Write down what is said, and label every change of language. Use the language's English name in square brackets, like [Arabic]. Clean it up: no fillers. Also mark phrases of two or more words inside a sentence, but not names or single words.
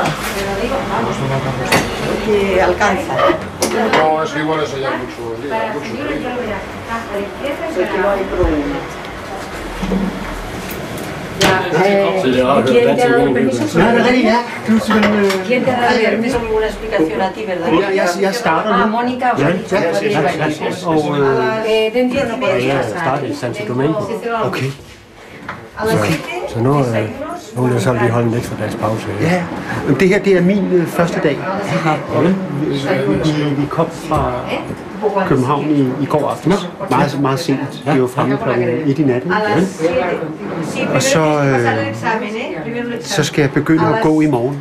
[Spanish] Vamos, que alcanza. No, es igual, eso ya mucho. ¿Quién te ha dado permiso? ¿Quién te ha dado permiso? Ninguna explicación a ti, ¿verdad? [Danish] Jeg starter nu. [Spanish] Mónica. Dentro no podía [Danish] starte i Santo Domingo. Okay. Så nu vil jeg så lige holde lidt for deres pause. Ja, men det her, det er min første dag. Vi kom fra København i går aften. Meget sent. Vi var fremme klokken 1 i natten. Og så skal jeg begynde at gå i morgen.